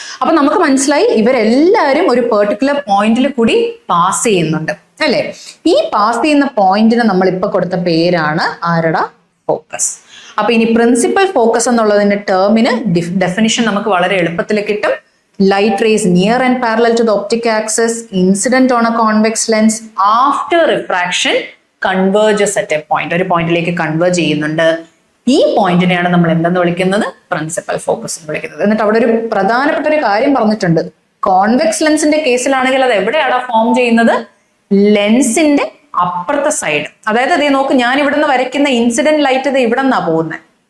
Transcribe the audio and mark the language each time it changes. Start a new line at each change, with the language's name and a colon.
Malayalam: അപ്പൊ നമുക്ക് മനസ്സിലായി ഇവരെല്ലാവരും ഒരു പെർട്ടിക്കുലർ പോയിന്റിൽ കൂടി പാസ് ചെയ്യുന്നുണ്ട് അല്ലെ? ഈ പാസ് ചെയ്യുന്ന പോയിന്റിന് നമ്മൾ ഇപ്പൊ കൊടുത്ത പേരാണ് ആരടാ? ഫോക്കസ്. അപ്പൊ ഇനി പ്രിൻസിപ്പൽ ഫോക്കസ് എന്നുള്ളതിന്റെ ടേമിന് ഡെഫിനിഷൻ നമുക്ക് വളരെ എളുപ്പത്തിൽ കിട്ടും.
English: Light rays near and parallel to the optic axis, incident on a convex lens, after refraction converges at a point.
Malayalam: ഒരു പോയിന്റിലേക്ക് കൺവേർജ് ചെയ്യുന്നുണ്ട്. ഈ പോയിന്റിനെയാണ് നമ്മൾ എന്തെന്ന് വിളിക്കുന്നത്? പ്രിൻസിപ്പൽ ഫോക്കസ് എന്ന് വിളിക്കുന്നത്. എന്നിട്ട് അവിടെ ഒരു പ്രധാനപ്പെട്ട ഒരു കാര്യം പറഞ്ഞിട്ടുണ്ട്. കോൺവെക്സ് ലെൻസിന്റെ കേസിലാണെങ്കിൽ അത് എവിടെയാണ് ഫോം ചെയ്യുന്നത്? ലെൻസിന്റെ അപ്പുറത്തെ സൈഡ്. അതായത് അതേ നോക്ക്, ഞാൻ ഇവിടെ നിന്ന് വരയ്ക്കുന്ന ഇൻസിഡന്റ് ലൈറ്റ് ഇത് ഇവിടെ നിന്നാ പോകുന്നത്.